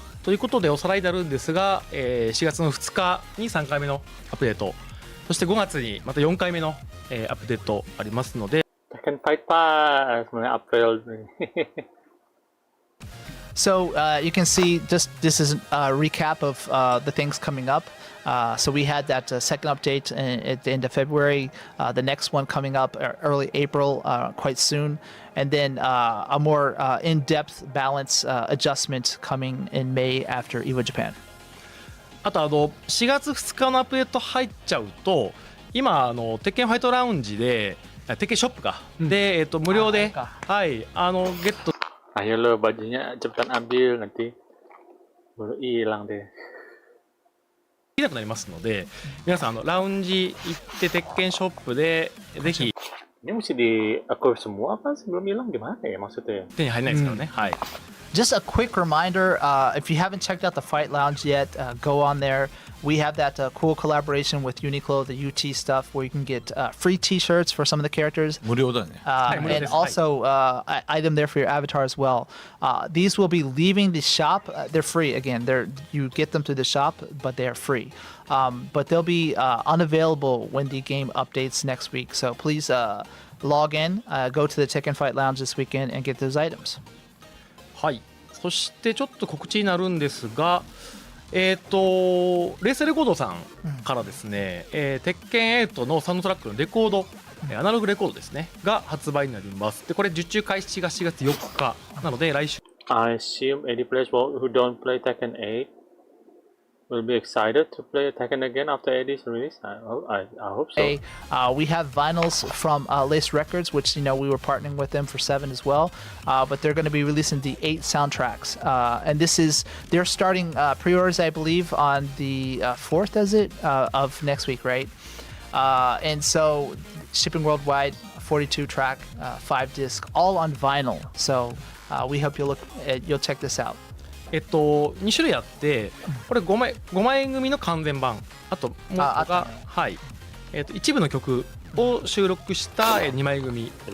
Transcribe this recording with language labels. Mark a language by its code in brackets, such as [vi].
[ja] ということでおさらいになるんですが、4月の2日に3回目のアップデート、そして5月にまた4回目の、アップデートありますので、 [id] Tekken Fight Pass mulai April nih. [en] So you can see just this is a recap of the things coming up. So we had that second update at the end of February, the next one coming up early April, quite soon, and then a more in-depth balance adjustment coming in May after EVO Japan. [ja] あと4月2日のアップデート入っちゃうと、今鉄拳ファイトラウンジで鉄拳ショップか、で無料ではいゲット [id] Ayo lo bajunya cepetan ambil nanti baru hilang deh. [ja] できなくなりますので、皆さんラウンジ行って鉄拳ショップでぜひ [id] Ini mesti di acquire semua apa sebelum hilang gimana ya maksudnya? [ja] 手に入らないですからね。はい。 [en] Just a quick reminder, if you haven't checked out the Fight Lounge yet, go on there. We have that cool collaboration with Uniqlo, the UT stuff, where you can get free T-shirts for some of the characters. [ja] 無料だよね。 [en] And also item there for your avatar as well. These will be leaving the shop. They're free again. You get them through the shop, but they are free. But they'll be unavailable when the game updates next week. So please log in, go to the Tekken Fight Lounge this weekend, and get those items. [ja] はい。そしてちょっと告知になるんですが、レースレコードさんからですね、鉄拳8のサウンドトラックのレコード、アナログレコードですねが発売になります。でこれ受注開始が4月4日なので来週 [en] I assume any players who don't play Tekken 8 will be excited to play Tekken again after Eddy's release. I hope so. We have vinyls from Lace Records, which we were partnering with them for 7 as well. But they're going to be releasing the 8 soundtracks, and they're starting pre-orders, I believe, on the 4th, of next week, right? And so shipping worldwide, 42 track, 5 disc, all on vinyl. So we hope you'll check this out. [ja] 2種類あって、これ5枚組の完全版、あともうが、はい、一部の曲を収録した2枚組の